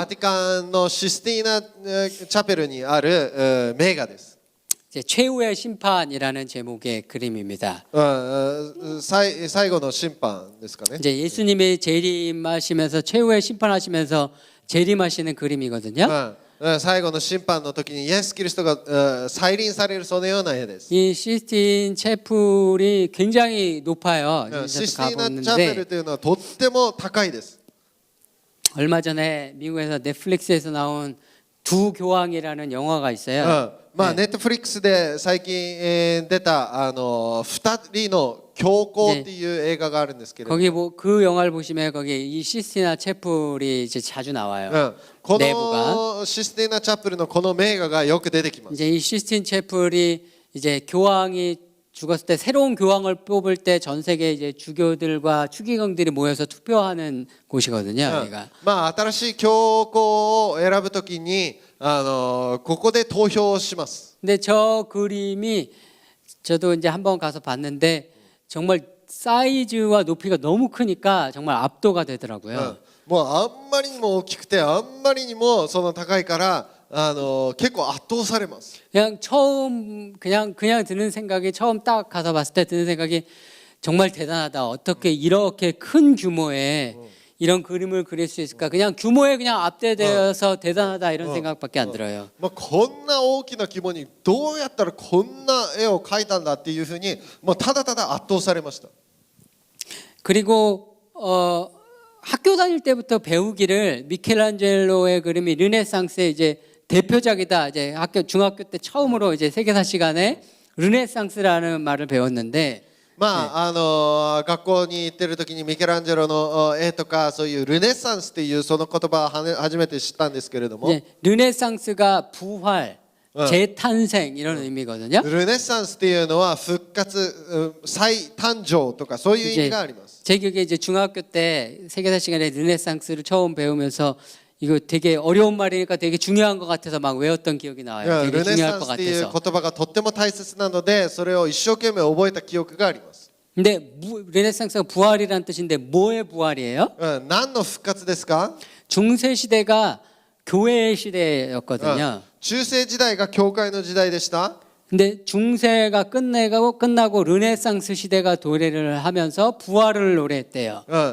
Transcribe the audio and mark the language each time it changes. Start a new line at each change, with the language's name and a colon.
Japanese: ティカンのシスティーナチャペルにある名画です。
Korean: 이제 최후의 심판이라는 제목의 그림입니다.
Japanese: 最後の審判ですかね。
Korean: 이제 예수님이 재림하시면서 최후의 심판하시면서 재림하시는 그림이거든요.
Japanese: 最後の審判の時にイエス・キリストが再臨されるそのような絵です。
Korean: 이 시스틴 채플이 굉장히 높아요.
Japanese: システィーナチャペルというのはとっても高いです。
Korean: 얼마 전에 미국에서 넷플릭스에서 나온 두 교황이라는 영화가 있어요.
Japanese: まあネットフリックスで最近出た2人の教皇っていう映画があるんですけれども、
Korean: 거기 그 영화를 보시면 거기 이 시스티나 채플이 이제 자주 나와요.
Japanese: こ
Korean: 내부가
Japanese: のシスティーナチャペルのこの名画がよく出てきます。
Korean: 이제 이 시스틴 채플이 이제 교황이 죽었을 때 새로운 교황을 뽑을 때 전 세계 이제 주교들과 추기경들이 모여서 투표하는 곳이거든요. 여기가.
Japanese: まあ新しい教皇を選ぶときにここで投票をします。
Korean: 근데 저 그림이 저도 이제 한번 가서 봤는데 정말 사이즈와 높이가 너무 크니까 정말 압도가 되더라고요.
Japanese: もうあんまりにも大きくてあんまりにもその高いから結構圧倒されます。
Korean: 그냥 처음 그냥 드는 생각이 처음 딱 가서 봤을 때 드는 생각이 정말 대단하다. 어떻게 이렇게 큰 규모의 이런 그림을 그릴 수 있을까? 그냥 규모에 그냥 압도되어서 대단하다 이런 생각밖에 안 들어요.
Japanese: まあこんな大きな規模にどうやったらこんな絵を描いたんだっていうふうにもうただただ圧倒されました。
Korean: 그리고 학교 다닐 때부터 배우기를 미켈란젤로의 그림이 르네상스의 이제 대표작이다. 이제 중학교 때 처음으로 이제 세계사 시간에 르네상스라는 말을 배웠는데
Japanese: まあ学校に行ってる時にミケランジェロの絵とかそういうルネサンスっていうその言葉を初めて知ったんですけれども、
Korean: 르네상스가 부활, 재탄생 이런 의미거든요.
Japanese: ルネサンスっていうのは復活、再誕生とかそういう意味があります。
Korean: 제 기억에 이제 중학교 때 세계사 시간에 르네상스를 처음 배우면서 이거 되게 어려운 말이니까 되게 중요한 것 같아서 막 외웠던 기억이 나와요. 되게
Japanese: ルネ
Korean: 중요할
Japanese: サン
Korean: 것
Japanese: スっていう
Korean: 같아서.
Japanese: 言葉がとっても大切なのでそれを一生懸命覚えた記憶があります。
Korean: 근데 르네상스가 부활이라는 뜻인데 뭐의 부활이에요?
Japanese: 何の復活ですか？
Korean: 중세 시대가 교회의 시대였거든요.
Japanese: 中世時代が教会の時代でした。
Korean: 근데 중세가 끝나고 르네상스 시대가 도래를 하면서 부활을 노래했대요.